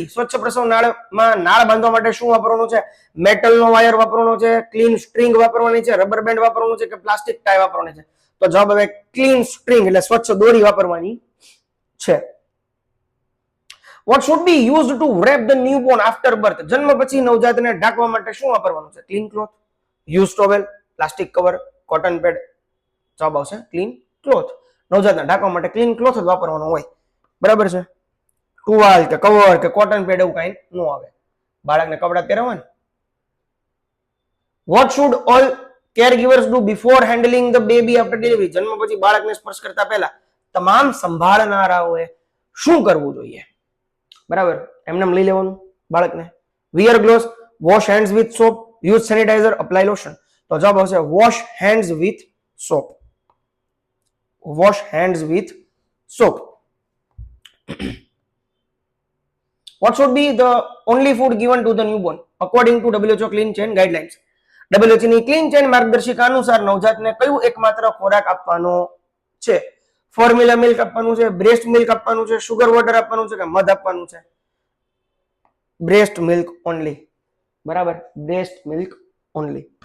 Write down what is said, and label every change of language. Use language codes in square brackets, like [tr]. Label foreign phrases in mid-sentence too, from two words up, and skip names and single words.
[gu] સ્વચ્છ પ્રસવ નાળમાં નાળ બાંધવા માટે શું વાપરવાનું છે? મેટલ નો વાયર વાપરવાનો છે, [en] clean string [gu] વાપરવાની છે, [en] rubber band [gu] વાપરવાનું છે કે [en] plastic tie [gu] વાપરવાની છે? તો જવાબ હવે [en] clean string [gu] એટલે સ્વચ્છ દોરી વાપરવાની છે. [en] What should be used to wrap the newborn after birth? [gu] જન્મ પછી નવજાતને ઢાંકવા માટે શું વાપરવાનું છે? [en] clean cloth, use towel, plastic cover, cotton pad. [gu] જવાબ આવશે [en] clean cloth. [gu] નવજાતને ઢાંકવા માટે [en] clean cloth [gu] જ વાપરવાનો હોય. બરાબર છે. ટુવાલ કે કવર કે [en] cotton pad [gu] એવું કઈ ન આવે. બાળકને કપડા પહેરવા ને. [en] what should all caregivers do before handling the baby after delivery? [gu] જન્મ પછી બાળકને સ્પર્શ કરતા પહેલા તમામ સંભાળનારાઓએ શું કરવું જોઈએ? બરાબર, એમને લઈ લેવાનું બાળકને. [en] wear gloves, wash hands with soap, use sanitizer, apply lotion. [gu] તો જવાબ આવશે [en] wash hands with soap. Wash hands with soap. What should be the only food given to the newborn? according to WHO clean chain guidelines. [gu] WHO ની ક્લીન ચેન માર્ગદર્શિકા અનુસાર નવજાતને કયું એકમાત્ર ખોરાક આપવાનો છે? [en] formula milk [gu] આપવાનું છે, [en] breast milk [gu] આપવાનું છે, [en] sugar water [gu] આપવાનું છે કે મધ આપવાનું છે? [en] breast milk only. બરાબર, breast milk only.